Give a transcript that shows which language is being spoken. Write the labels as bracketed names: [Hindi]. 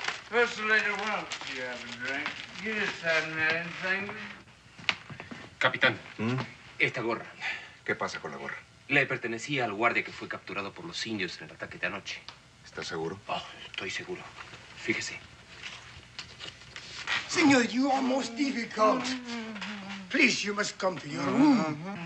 [English] First later, why don't you have a drink? You just haven't had anything. [Spanish] Capitán, esta gorra ¿Qué pasa con la gorra? le pertenecía al guardia que fue capturado por los indios en el ataque de anoche. ¿Estás seguro? Oh, estoy seguro. Fíjese. [English] Senor, you are most difficult. Please, you must come to your room.